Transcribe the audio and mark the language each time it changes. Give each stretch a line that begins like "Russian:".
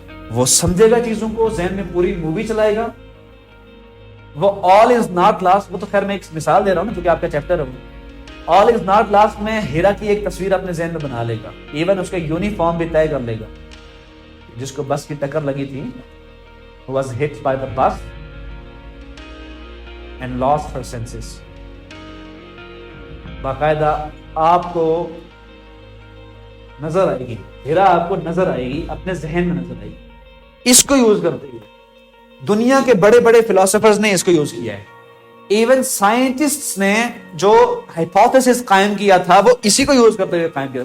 Urdu: وہ سمجھے گا چیزوں کو, ذہن میں پوری مووی چلائے گا. وہ آل از ناٹ لاسٹ, وہ تو خیر میں ایک مثال دے رہا ہوں نا کیونکہ آپ کا چیپٹر ہے. آل از ناٹ لاسٹ میں ہیرا کی ایک تصویر اپنے ذہن میں بنا لے گا, ایون اس کا یونیفارم بھی طے کر لے گا. جس کو بس کی ٹکر لگی تھی,
English: was hit by the bus and lost her senses.
Urdu: باقاعدہ آپ کو نظر آئے گی, ہیرا آپ کو نظر آئے گی, اپنے ذہن میں نظر آئے گی. اس کو یوز کرتے ہوئے دنیا کے بڑے بڑے فلاسفرز نے اس کو یوز کیا ہے. ایون سائنٹسٹس نے جو ہائپوتھیسس قائم کیا تھا وہ اسی کو یوز کرتے ہوئے قائم کیا.